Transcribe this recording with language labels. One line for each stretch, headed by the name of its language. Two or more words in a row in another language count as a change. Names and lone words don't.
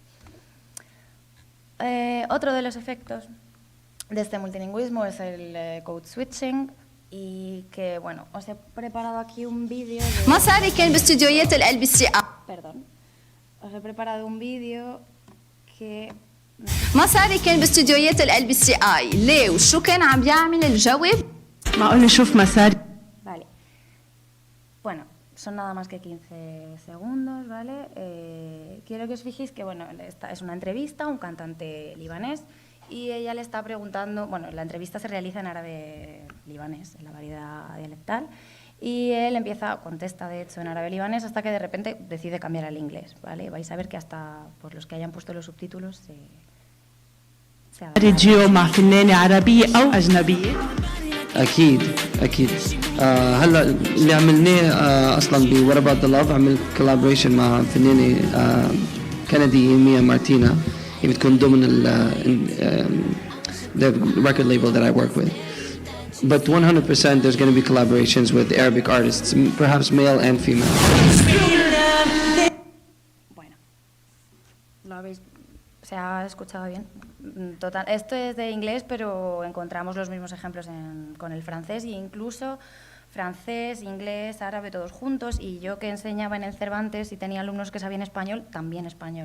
Spanish: Otro de los efectos de este multilingüismo es el code switching, y que, bueno, os he preparado aquí un vídeo de... Perdón. Os he preparado un vídeo que...
Arabic: مصاري كان باستديوهات LBCI ليه وشو كان عم بيعمل الجواب معقول نشوف مصاري.
Spanish: Vale. Bueno, son nada más que 15 segundos, ¿vale? Quiero que os fijéis que, bueno, esta es una entrevista a un cantante libanés y ella le está preguntando, bueno, la entrevista se realiza en árabe libanés, en la variedad dialectal, y él contesta de hecho en árabe libanés hasta que de repente decide cambiar al inglés, ¿vale? Vais a ver que hasta por los que hayan puesto los subtítulos se
Arabic: راديو مع فنانة عربية أو أجنبية. أكيد هلا اللي عملناه أصلا ب What About the Love عملت collaboration مع فنانة كندية ميا مارتينا، هي بتكون ضمن
English: the record label that I work with. But 100% there's going to be collaborations with Arabic artists, perhaps male and female.
Spanish: Bueno, ¿lo habéis? ¿Se ha escuchado bien? Total, esto es de inglés, pero encontramos los mismos ejemplos con el francés, e incluso francés, inglés, árabe, todos juntos. Y yo que enseñaba en el Cervantes y tenía alumnos que sabían español, también español.